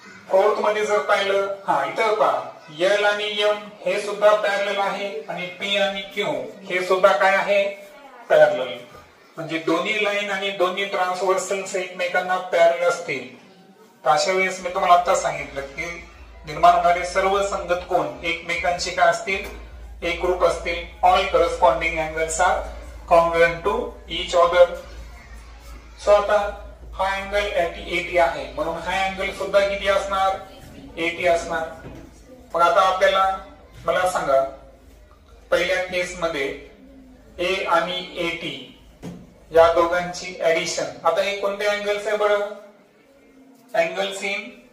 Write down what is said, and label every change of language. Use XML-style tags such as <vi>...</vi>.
<mr>Fourth मध्ये जर पाहिलं, इथं पहा, L आणि M हे सुद्धा पॅरलल आहे आणि P आणि Q हे सुद्धा काय आहे? पॅरलल. म्हणजे दोन्ही लाईन आणि दोन्ही ट्रान्सव्हर्सल्स एकमेकांना पॅरलल असतील. तर अशा वेळेस मी तुम्हाला आता सांगितलं की निर्माण होणारे सर्व संगत कोन एकमेकांशी काय असतील? एकरूप असतील.</mr> <en>All corresponding angles are congruent to each other.</en> <mr>So आता हा अँगल 80 आहे म्हणून हा अँगल सुद्धा किती असणार? 80 असणार. मग आता आपल्याला मला सांगा, पहिल्या केस मध्ये A आणि AT या दोघांची ऍडिशन. आता हे कोणते अँगल्स आहे बरं? Angles in</mr>